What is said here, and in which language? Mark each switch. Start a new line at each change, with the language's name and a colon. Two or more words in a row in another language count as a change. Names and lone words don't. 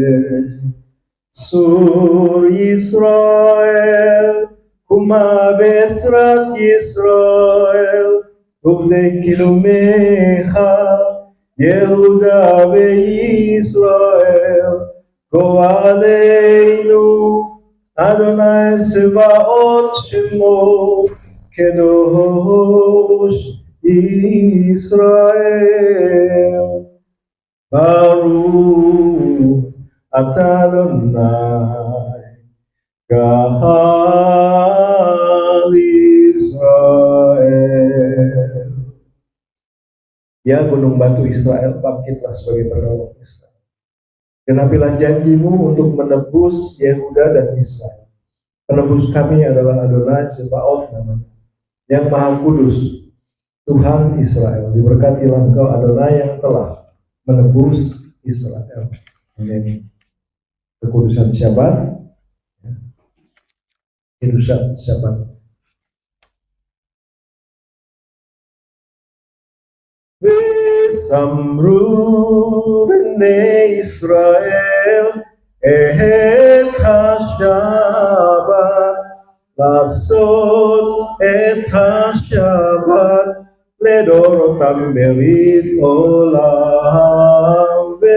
Hebrew: צור ישראל קומה בעזרת ישראל ובני קדומך יהודה וישראל גואלנו אדוני צבאות שמו קדוש ישראל. ברוך אתה אדוני קהל Israel.
Indonesian: Ya gunung batu Israel, bangkitlah sebagai penolong Israel. Genapilah janjimu untuk menebus Yehuda dan Israel. Penebus kami adalah Adonai Sebaot namanya, yang Maha Kudus, Tuhan Israel. Diberkatilah engkau Adonai yang telah menebus Israel. Amin. Kekudusan Syabat, kekudusan Syabat.
Hebrew: ושמרו בני ישראל את השבת לעשות את השבת לדורותם ברית עולם.